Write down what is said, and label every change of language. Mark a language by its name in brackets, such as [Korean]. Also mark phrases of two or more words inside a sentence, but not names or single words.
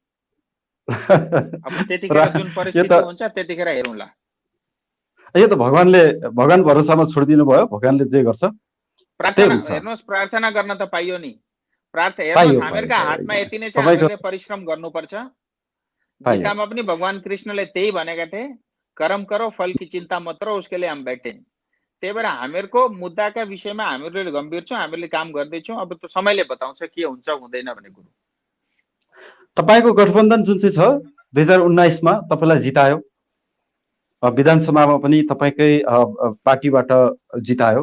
[Nepali] अब त्यतिखेर जुन परिस्थिति हुन्छ त्यतिखेर हेरौँला। यो त भगवान भरोसामा छोडिदिनु भयो, भगवानले जे गर्छ प्रार्थना। हेर्नुहोस्, प्रार्थना गर्न त पाइयो नि। हेर्नुहोस्, हामीहरूका हातमा यति नै छ, हामीले परिश्रम गर्नुपर्छ। गीतामा पनि भगवान कृष्णले त्यही भनेका थिए, [Hindi] कर्म करो फल की चिन्ता मत करो, उसके लिए हम बैठे। [Nepali] त्यही भएर हामीहरूको मुद्दाका विषयमा हामीहरूले गम्भीर छौँ, हामीहरूले काम गर्दैछौँ। अब त समयले बताउँछ के हुन्छ हुँदैन भन्ने कुरो। तपाईको गठबन्धन जुन चाहिँ छ 2019 मा तपाईलाई जितायो, विधानसभामा पनि तपाईकै पार्टीबाट जितायो।